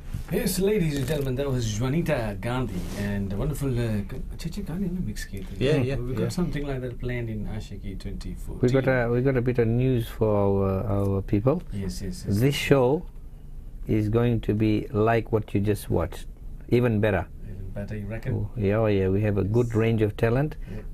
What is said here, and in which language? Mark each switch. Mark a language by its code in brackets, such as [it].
[en] Yes, ladies and gentlemen, that was Juanita Gandhi and wonderful. [hi] अच्छे गाने ना mix किए थे. [en] Yeah. We got something like that planned in Ashiki 2014. We got a bit of news for our people. Yes. This show is going to be like what you just watched, even better. Even better, you reckon? Yeah. We have a good range of talent. Yeah.